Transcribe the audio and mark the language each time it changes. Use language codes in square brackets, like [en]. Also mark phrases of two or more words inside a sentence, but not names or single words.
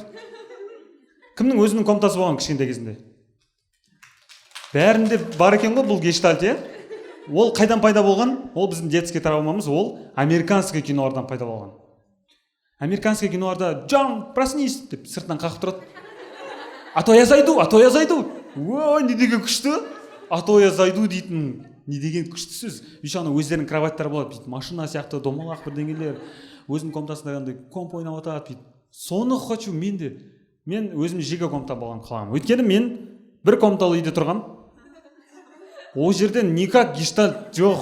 [kk] Кімнің өзінің комнатасы болған кішкентай кезінде? Бәрінде бар екен ғой бұл гештальт, Ол қайдан пайда болған? Ол біздің детский травмамыз, ол американский кинолардан пайда болған. Американский киноларда [ru] «Джон, проснись!» [kk] деп сыртынан қақып тұрады. [ru] «А то я зайду, а то я зайду!» [kk] Ой, не деген күшті? [ru] «А то я зайду» [kk] дейтін не деген күшті сөз. Еще ана өздерінің кроваттары болады, бүйтіп машина сияқты домалақ бірдеңелер, өзінің комнатасында андай комп ойнап отырады, бүйтіп. Соны хочу мен де. Мен өзім жеке комната болған қаламын. Өйткені мен бір комнаталы үйде тұрғам. Ол жерден никак гештальт жоқ.